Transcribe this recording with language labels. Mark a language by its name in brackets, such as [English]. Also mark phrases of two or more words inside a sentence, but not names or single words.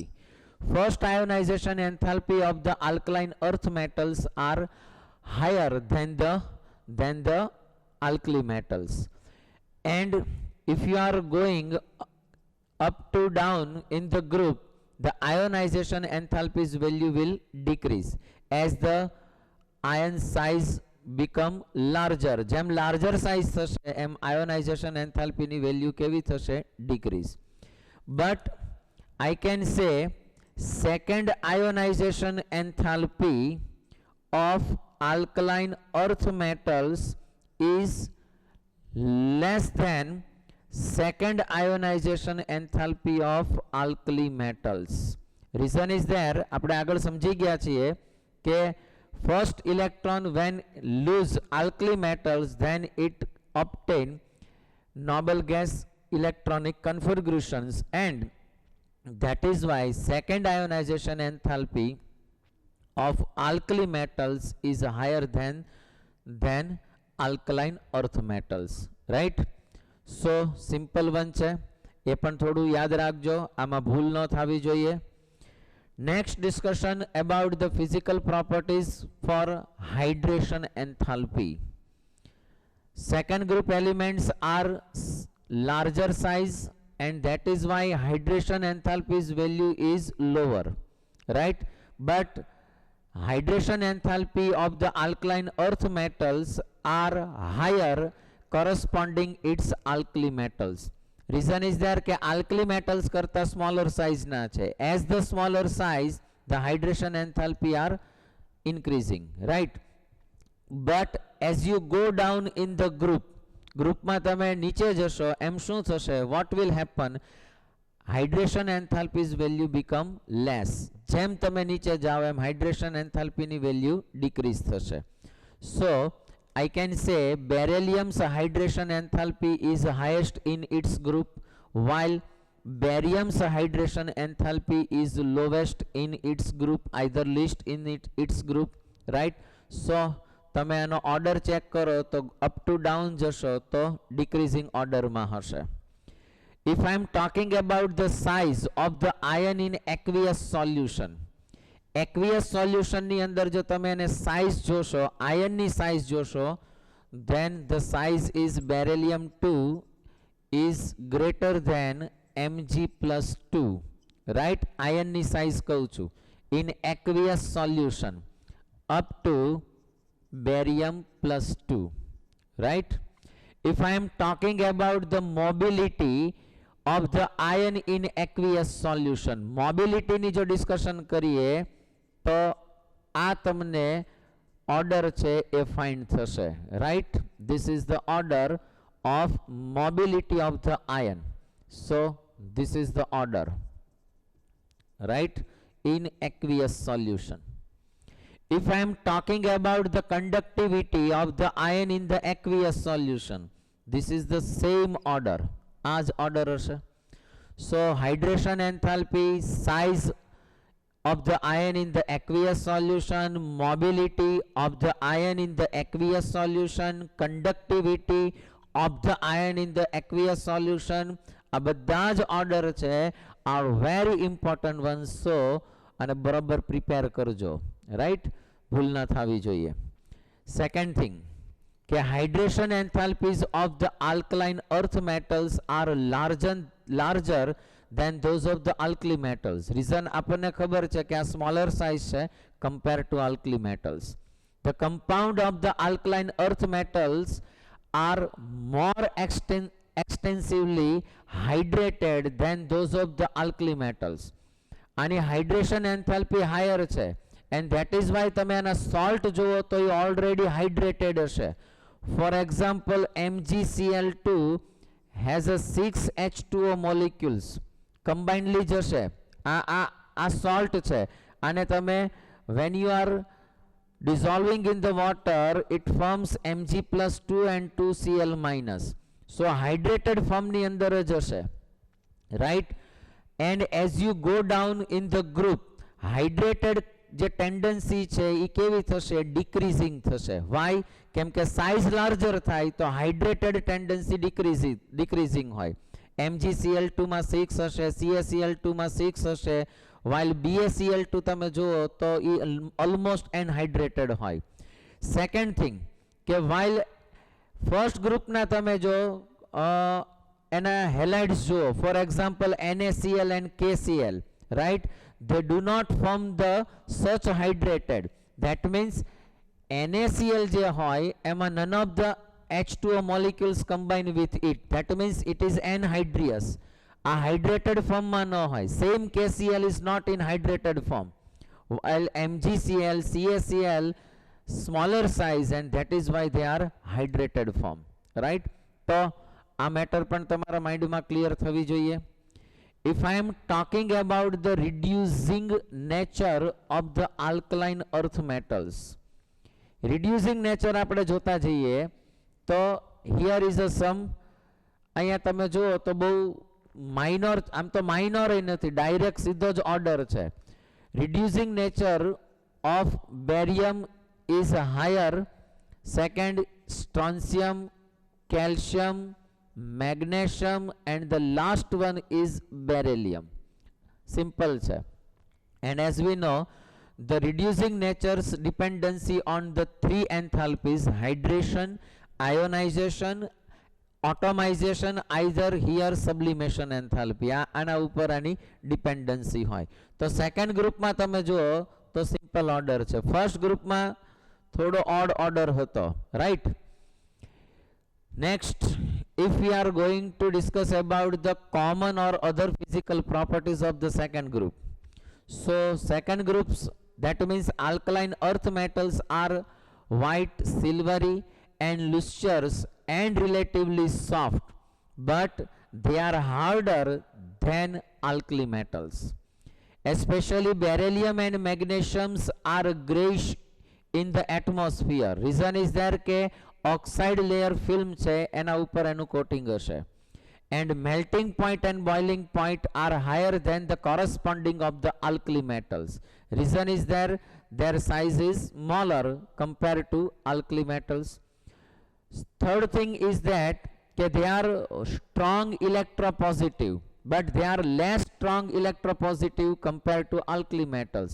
[English] First ionization enthalpy of the alkaline earth metals are higher than the alkali metals. And if you are going up to down in the group, the ionization enthalpy's value will decrease as the ion size become larger. [Gujarati] જેમ [English] larger size [Gujarati] થશે એમ [English] ionization enthalpy [Gujarati] ની value કેવી થશે? [English] Decrease. But I can say second ionization enthalpy of alkaline earth metals is less than second ionization enthalpy of alkali metals. Reason is there, [Gujarati] આપણે આગળ સમજી ગયા છીએ કે [English] first electron when lose alkali metals, then it obtain noble gas electronic configurations, and that is why second ionization enthalpy of alkali metals is higher than alkaline earth metals, right? So simple one [Gujarati] છે, એ પણ થોડું યાદ રાખજો, આમાં ભૂલ ન થવી જોઈએ. [English] Next discussion about the physical properties for hydration enthalpy. Second group elements are larger size, and that is why hydration enthalpy's value is lower, right? But hydration enthalpy of the alkaline earth metals are higher corresponding its alkali metals. Reason is there કે alkali metals કરતા smaller size [Gujarati] ના છે. [English] As the smaller size, the hydration enthalpy are increasing, right? But as you go down in the group [Gujarati] માં તમે નીચે જશો એમ શું થશે? [English] What will happen? Hydration enthalpy's value become less. [Gujarati] જેમ તમે નીચે જાઓ એમ [English] hydration enthalpy [Gujarati] ની [English] value decrease [Gujarati] થશે. [English] So I can say beryllium's hydration enthalpy is highest in its group, while barium's hydration enthalpy is lowest in its group, either least in its group, right? [Gujarati] So તમે આનો [English] order check [Gujarati] કરો તો [English] up to down [Gujarati] જશો તો [English] decreasing order [Gujarati] માં હશે. [English] If I am talking about the size of the ion in aqueous solution, aqueous solution [Gujarati] ની અંદર જો તમે એને size જોશો, [English] ion ની size જોશો, then the size is beryllium 2 is greater than Mg+2, right? Ion [Gujarati] ની size કહું છું [English] in aqueous solution up to barium +2, right? If I am talking about the mobility of the ion in aqueous solution, mobility [Gujarati] ની જો ડિસ્કશન કરીએ તો આ તમને order છે એ find થશે, [English] right? This is the order of mobility of the ion. So this is the order, right, in aqueous solution. If I am talking about the conductivity of the ion in the aqueous solution, this is the same order, as order હશે. So hydration enthalpy, size of the ion in the aqueous solution, mobility of the ion in the aqueous solution, conductivity of the ion in the aqueous solution, [Gujarati] આ બધા જ [English] order છે are very important ones. [Gujarati] So અને બરાબર પ્રિપેર કરજો, રાઈટ, ભૂલ ના થવી જોઈએ. [English] second thing કે hydration enthalpies of the alkaline earth metals are larger than those of the alkali metals. [Gujarati] Reason આપણને ખબર છે કે આ [English] smaller size [Gujarati] છે [English] compared to alkali metals. The compound of the alkaline earth metals are more extensively hydrated than those of the alkali metals. [Gujarati] આની [English] hydration enthalpy higher [Gujarati] છે [English] and that is why [Gujarati] તમે આના સોલ્ટ જુઓ તો એ [English] already hydrated [Gujarati] હશે. [English] for example MgCl2 has a 6 H2O molecules combinedly જશે. [Gujarati] આ સોલ્ટ છે અને તમે [English] when you are dissolving in the water it forms Mg+2 and 2Cl-. So hydrated form [Gujarati] ની અંદર જ હશે, [English] right? And as you go down in the group, hydrated [Gujarati] જે ટેન્ડન્સી છે એ કેવી થશે? ડિક્રીઝિંગ થશે. વાય? કેમ કે [English] size larger [Gujarati] થાય તો [English] hydrated tendency decreasing [Gujarati] હોય. MgCl2 માં 6 હશે, CaCl2 માં 6 હશે, while BaCl2 તમે જુઓ તો એ [English] almost anhydrated [Gujarati] હોય. [English] second thing [Gujarati] કે while ફર્સ્ટ ગ્રુપના તમે જો એના હેલાઇડ્સ જુઓ, [English] for example NaCl and KCl, [Gujarati] right? [English] They do not form the such hydrated. That means NaCl [Gujarati] જે હોય એમાં [English] none of the H2O molecules combine with it. That means it is anhydrous. [Gujarati] આ [English] hydrated form [Gujarati] માં ન હોય. [English] Same KCl is not in hydrated form. While MgCl, CaCl smaller size and that is why they are hydrated form, right? [Gujarati] તો આ મેટર પણ તમારા માઇન્ડમાં ક્લિયર થવી જોઈએ. [English] If I am talking about the reducing nature of the alkaline earth metals, reducing nature [Gujarati] આપણે જોતા જઈએ તો [English] here is a sum. [Gujarati] અહીંયા તમે જુઓ તો બહુ માઇનોર, આમ તો માઇનોર નથી, ડાયરેક્ટ સીધો જ ઓર્ડર છે. [English] reducing nature of barium is higher. Second, strontium, calcium, magnesium, and the last one is beryllium. Simple છે. And as we know, the reducing nature's dependency on the three enthalpies, hydration, ionization, atomization, either here sublimation enthalpy, [Gujarati] આના ઉપર આની ડિપેન્ડન્સી હોય. તો સેકન્ડ ગ્રુપમાં તમે જુઓ તો [English] simple order [Gujarati] છે. ફર્સ્ટ ગ્રુપમાં થોડો [English] odd order [Gujarati] હતો, રાઈટ? નેક્સ્ટ, [English] if we are going to discuss about the common or other physical properties of the second group, so second groups, that means alkaline earth metals are white, silvery and lustrous and relatively soft, but they are harder than alkali metals. Especially beryllium and magnesiums are grayish in the atmosphere. Reason is there [Gujarati] કે [English] oxide layer film [Gujarati] છે એના ઉપર એનું કોટિંગ હશે. [English] And melting point and boiling point are higher than the corresponding of the alkali metals. Reason is there, their size is smaller compared to alkali metals. Third thing is that they are strong electropositive, but they are less strong electropositive compared to alkali metals.